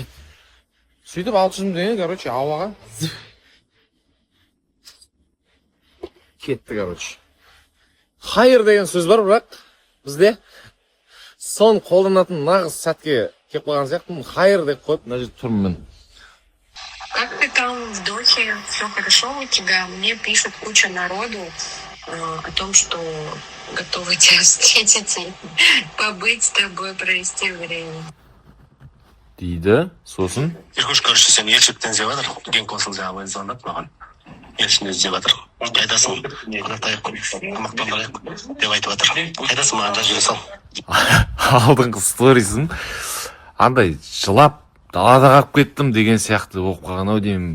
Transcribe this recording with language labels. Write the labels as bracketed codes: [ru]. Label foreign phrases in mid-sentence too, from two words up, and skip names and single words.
[kk] Сөйтіп 600 мың теңге, короче, ауаға кетті, короче. Хайыр деген сөз бар, бірақ бізде сон қолданатын нағыз сәтке кеп қойған сияқты, хайыр деп қойып, мына жерде тұрмын мен. [ru] Как ты там в Дохе? Все хорошо у тебя? Мне пишут куча народу о том, что готовы тебя встретиться, побыть с тобой, провести время. [kk] Дейді, сосын. Еркөш, короче, сен елшіліктен іздеп жатыр. Генконсул жаңағы звондап маған. Елшіліктен іздеп жатыр. Қайдасың? Қонақтайық, тамақтанайық деп айтып жатыр. Қайдасың, маған жазып сал. Алдыңғы сторисін андай жылап далада қалып кеттім деген сияқты оқып қалған-ау деймін.